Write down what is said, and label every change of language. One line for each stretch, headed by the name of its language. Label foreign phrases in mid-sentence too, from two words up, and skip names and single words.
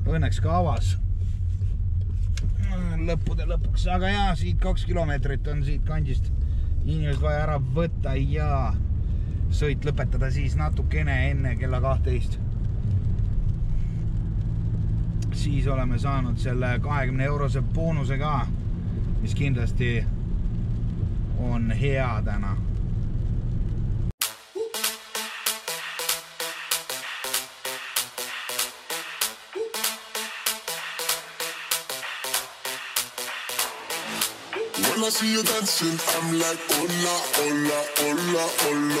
Estonian: õnneks ka avas lõppude lõpuks, aga jaa, siit 2 kilomeetrit on siit kandist inimesed vaja ära võtta ja sõit lõpetada siis natukene enne kella 12. Siis oleme saanud selle 20 eurose boonuse ka, mis kindlasti on hea täna.
English: When I see you dancing, I'm like,
Spanish: hola, hola, hola, hola.